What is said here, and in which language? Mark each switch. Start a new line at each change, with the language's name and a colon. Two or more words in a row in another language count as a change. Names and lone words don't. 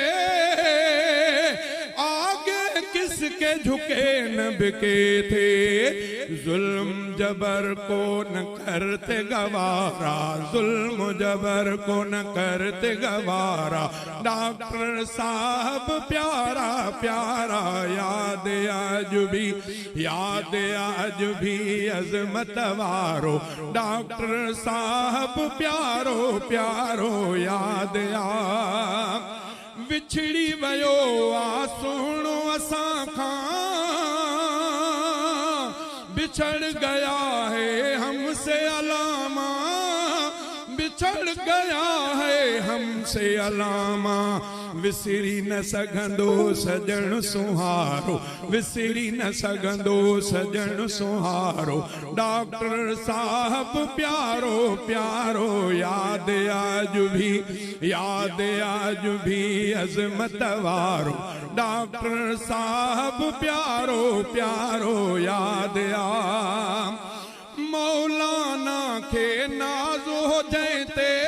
Urdu: آگے کس کے جھکے نہ بکے تھے ظلم جبر کو نہ کرتے گوارا ظلم جبر کو نہ کرتے گوارا ڈاکٹر صاحب پیارا پیارا یاد آج
Sindhi: भी अजमत वारो डॉक्टर साहब प्यारो प्यारो याद विछड़ी वयो आ सुनो असां खां
Urdu: بچھڑ گیا ہے ہم سے علامہ بچھڑ گیا ہے ہم سے علامہ
Sindhi: विसरी न सघंदो सजन सुहारो विसरी न सघंदो सजन सुहारो डॉक्टर साहब प्यारो प्यारो याद आज भी अजमत वारो डॉक्टर साहब प्यारो प्यारो याद मौलाना के नाज़ो जैते